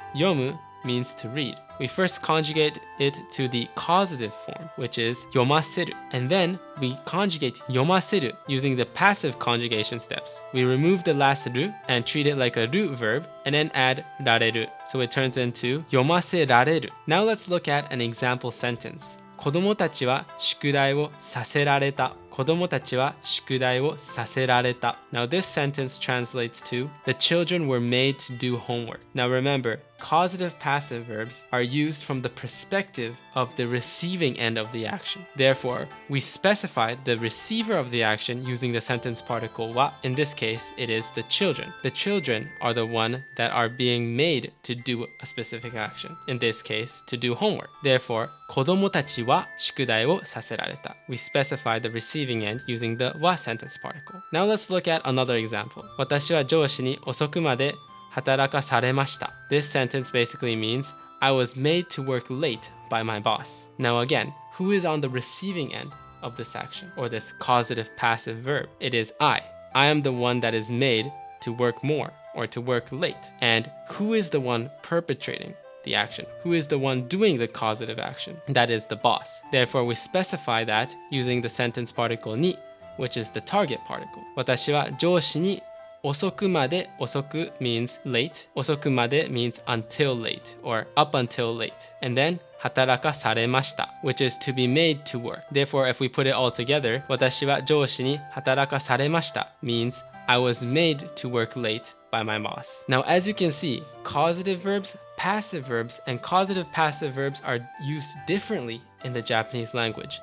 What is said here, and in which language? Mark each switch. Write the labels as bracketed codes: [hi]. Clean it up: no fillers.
[en] Yomu means to read. We first conjugate it to the causative form, which is yomaseru, and then we conjugate yomaseru using the passive conjugation steps. We remove the last ru and treat it like a ru verb, and then add rareru, so it turns into yomaserareru. Now let's look at an example sentence. [ja] 子供たちは宿題をさせられた。子供たちは宿題をさせられた. [en] Now this sentence translates to, the children were made to do homework. Now remember, causative-passive verbs are used from the perspective of the receiving end of the action. Therefore, we specify the receiver of the action using the sentence particle wa. In this case, it is the children. The children are the one that are being made to do a specific action. In this case, to do homework. Therefore, [ja] 子供たちは宿題をさせられた. [en] We specify the receiving end using the wa sentence particle. Now let's look at another example. [ja] 私は上司に遅くまで働かされました. [en] This sentence basically means I was made to work late by my boss. Now again, who is on the receiving end of this action or this causative-passive verb? It is I. I am the one that is made to work more or to work late. And who is the one perpetrating the action? Who is the one doing the causative action? That is the boss. Therefore, we specify that using the sentence particle ni, which is the target particle. [ja] 私は上司に遅くまで, 遅く [en] means late. [ja] 遅くまで [en] means until late or up until late. And then [ja] 働かされました, [en] which is to be made to work. Therefore, if we put it all together, [ja] 私は上司に働かされました [en] means I was made to work late by my boss. Now, as you can see, causative verbs, passive verbs, and causative-passive verbs are used differently in the Japanese language.